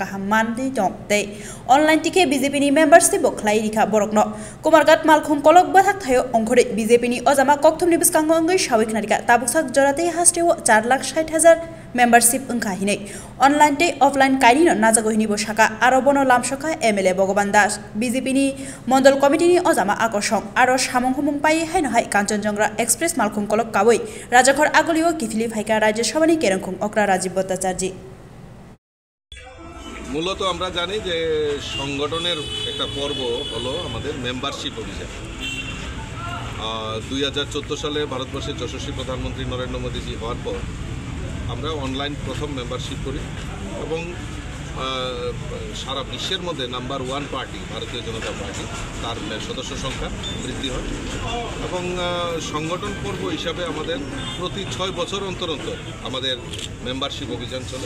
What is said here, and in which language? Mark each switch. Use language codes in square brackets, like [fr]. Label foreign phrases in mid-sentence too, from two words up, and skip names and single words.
[trp] काहाम मानदि दं तै ऑनलाइन टिके बीजेपीनि मेंबर्स बो खलाई रिखा बरकनो कुमारघाट मालखंकलक बाथाक थायो अंखरै बीजेपीनि अजामा कक्थुमनि बुसकांगो अंगै सावैखनारिका ताबुकसाक जराते हास्टेव 4,60,000 मेंबरशिप अंखाहिनै ऑनलाइन ते ऑफलाइन काइनिनो नाजागोहिनि बोशाका आरो बनो लामसका एमएलए भगवान दास बीजेपीनि मंडल कमिटिनि अजामा आकर्षण आरो सामं हुमुं पाइ हाइनहाय कांचनजंगा एक्सप्रेस मालखंकलक कावै राजाखर आगलियो किफिलि फाइका राज्य सभानि केरंखुं अक्रा राजीव भट्टाचार्य [bn] মূলত আমরা জানি যে সংগঠনের একটা পর্ব হলো আমাদের মেম্বারশিপ অভিযান। 2014 সালে ভারতবর্ষের যশস্বী প্রধানমন্ত্রী নরেন্দ্র মোদীজি হওয়ার পর আমরা অনলাইন প্রথম মেম্বারশিপ করি এবং সারা বিশ্বের মধ্যে নাম্বার 1 পার্টি ভারতীয় জনতা পার্টি তার সদস্য সংখ্যা বৃদ্ধি হয় এবং সংগঠন পর্ব হিসাবে আমাদের প্রতি 6 বছর অন্তর অন্তর আমাদের মেম্বারশিপ অভিযান চলে।